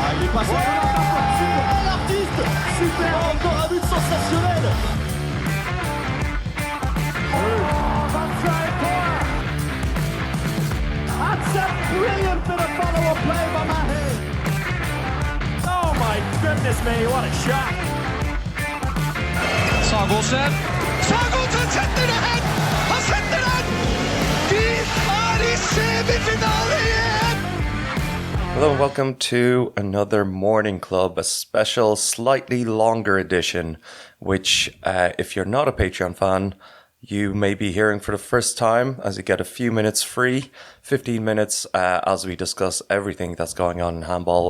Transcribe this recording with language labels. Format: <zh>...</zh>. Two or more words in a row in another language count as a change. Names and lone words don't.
<fr>passe super, l'artiste, super, encore un but sensationnel.</fr> <en>That's a brilliant bit of follow-up play by Mahe. Oh my goodness me, what a shot.</en> <no>Sagosen setter det hen! Han setter den! Vi er i semifinale igjen!</no> <en>Hello and welcome to another Morning Club, a special, slightly longer edition, which, if you're not a Patreon fan, you may be hearing for the first time as you get a few minutes free, 15 minutes as we discuss everything that's going on in handball.</en>